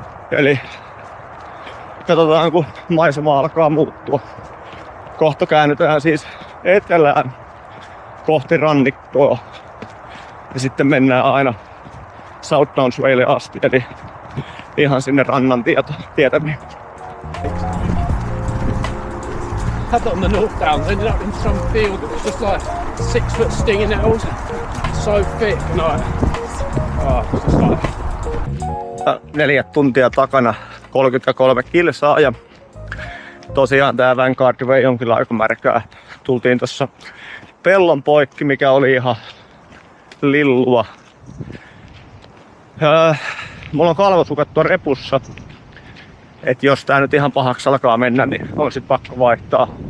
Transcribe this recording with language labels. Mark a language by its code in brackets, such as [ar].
[fi] Eli katsotaan, kun maisema alkaa muuttua. Kohta käännytään siis etelään kohti rannikkoa. Ja sitten mennään aina South Downs Waylle asti, eli ihan sinne rannan tietämiin. [en] Had that on the North Downs, ended up in some field that was just like 6 foot stinging nettles. so thick and it's just like [fi] 4 tuntia takana, 33 kilsaa ja tosiaan tää Vanguard vei jonkin aika märkää. Tultiin tossa pellon poikki, mikä oli ihan lillua. Mulla on kalvosukat tuon repussa. Et jos tää nyt ihan pahaksi alkaa mennä, niin on sit pakko vaihtaa.